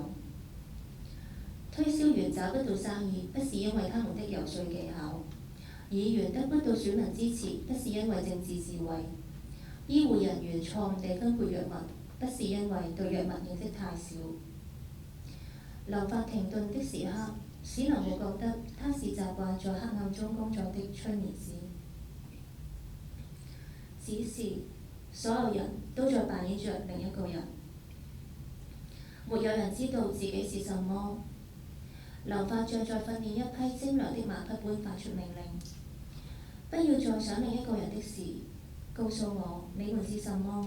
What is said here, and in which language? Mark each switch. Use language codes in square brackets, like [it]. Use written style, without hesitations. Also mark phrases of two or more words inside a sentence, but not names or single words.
[zh] 推銷員找不到生意，不是因為他們的遊說技巧；議員得不到選民支持，不是因為政治智慧；醫護人員錯誤地分配藥物，不是因為對藥物認識太少。林法停頓的時刻，使林木覺得他是習慣在黑暗中工作的催眠師。只是所有人都在扮演着另一個人，沒有人知道自己是什麼。林法像在訓練一批精良的馬匹般發出命令：不要再想另一個人的事，告訴我你們是什麼。